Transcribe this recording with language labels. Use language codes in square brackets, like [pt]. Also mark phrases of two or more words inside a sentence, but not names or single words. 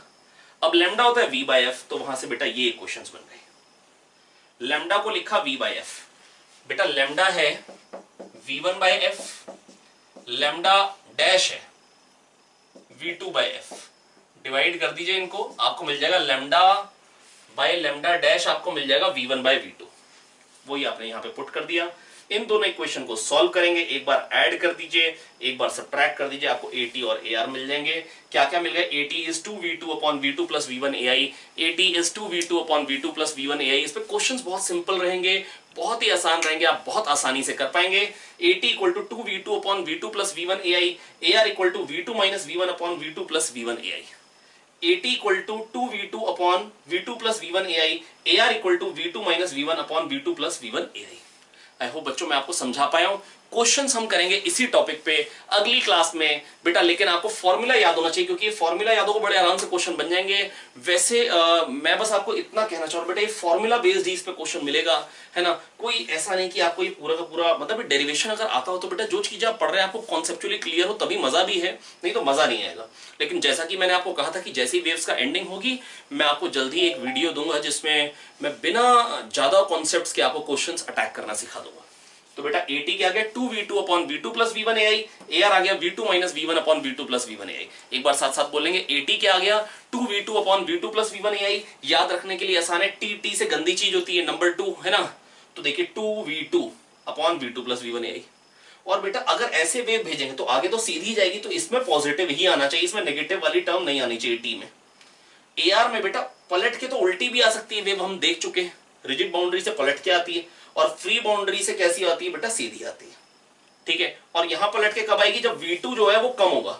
[hi] अब लैम्डा होता है v बाय एफ, तो वहां से बेटा ये इक्वेशंस बन गए, लैम्डा को लिखा v बाय एफ, बेटा लैम्डा है v1 बाय एफ, लैम्डा डैश है v2 बाय एफ, डिवाइड कर दीजिए इनको, आपको मिल जाएगा लैम्डा बाय लैम्डा डैश, आपको मिल जाएगा v1 बाय v2, वही आपने यहाँ पे पुट कर दिया, इन दोनों इक्वेशन को सॉल्व करेंगे, एक बार ऐड कर दीजिए, एक बार सब्ट्रैक्ट कर दीजिए, आपको AT और AR मिल जाएंगे। क्या क्या मिल गया? [en] AT is 2V2 upon V2 plus V1 AI, AT is 2V2 upon V2 plus V1 AI। [hi] इस पे क्वेश्चंस बहुत सिंपल रहेंगे, बहुत ही आसान रहेंगे, आप बहुत आसानी से कर पाएंगे। [en] AT equal to 2V2 upon V2 plus V1 AI, AR equal to V2 minus V1 upon V2 plus V1 AI, AT equal to 2V2 upon V2 plus V1 AI, AR equal to V2 minus V1 upon V2 plus V1 AI। I hope [hi] बच्चों मैं आपको समझा पाया हूं। क्वेश्चंस हम करेंगे इसी टॉपिक पे अगली क्लास में बेटा, लेकिन आपको फॉर्मूला याद होना चाहिए, क्योंकि फॉर्मूला याद होगा बड़े आराम से क्वेश्चन बन जाएंगे। वैसे मैं बस आपको इतना कहना चाह रहा हूं बेटा, ये [en] formula based [hi] ही इस पे क्वेश्चन मिलेगा, है ना। कोई ऐसा नहीं कि आपको ये पूरा का पूरा मतलब डेरिवेशन अगर आता हो तो बेटा जो चीज आप पढ़ रहे हैं आपको [en] conceptually clear [hi] हो तभी मजा भी है, नहीं तो मजा नहीं आएगा। लेकिन जैसा कि मैंने आपको कहा था कि जैसे ही वेव्स का एंडिंग होगी मैं आपको जल्दी एक वीडियो दूंगा जिसमें मैं बिना ज्यादा कॉन्सेप्ट्स के आपको [en] questions attack [hi] करना सिखा दूंगा। तो बेटा AT क्या आ गया? [en] 2V2 upon V2 plus V1 AI, AR [hi] आ गया [en] V2 minus V1 upon V2 plus V1 AI। [hi] एक बार साथ साथ बोलेंगे, AT क्या आ गया? [en] 2V2 upon V2 plus V1 AI। [hi] याद रखने के लिए आसान है, T से गंदी चीज होती है नंबर 2, है ना। तो देखिए [en] 2V2 upon V2 plus V1 AI। [hi] और बेटा अगर ऐसे वेव भेजेंगे तो आगे तो सीधी जाएगी, तो इसमें पॉजिटिव ही आना चाहिए, इसमें नेगेटिव वाली टर्म नहीं आनी चाहिए T में। AR में बेटा पलट के तो उल्टी भी आ सकती है वेव, हम देख चुके हैं। [en] rigid boundary [hi] से पलट के आती है और [en] free boundary [hi] से कैसी आती है बेटा? सीधी आती है, ठीक है। और यहां पलट के कब आएगी? जब V2 जो है वो कम होगा।